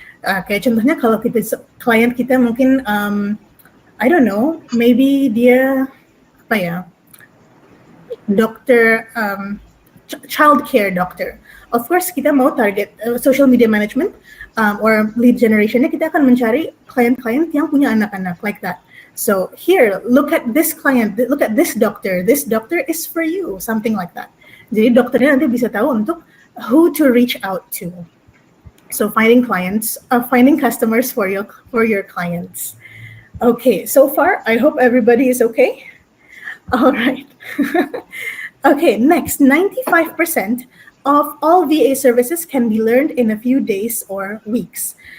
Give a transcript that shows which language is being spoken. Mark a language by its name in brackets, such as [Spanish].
[Indonesian] Kayak contohnya kalau klien kita mungkin [English] I don't know, maybe [Indonesian] dia apa ya, dokter, [English] child care doctor. Of course, [Indonesian] kita mau target [English] social media management or lead generationnya, [Indonesian] kita akan mencari klien-klien yang punya anak-anak [English] like that. So here, look at this client, look at this doctor is for you, something like that. [Indonesian] Jadi dokternya nanti bisa tahu untuk [English] who to reach out to. So finding customers for your clients. Okay, so far I hope everybody is okay. All right. Okay, next, 95% of all VA services can be learned in a few days or weeks.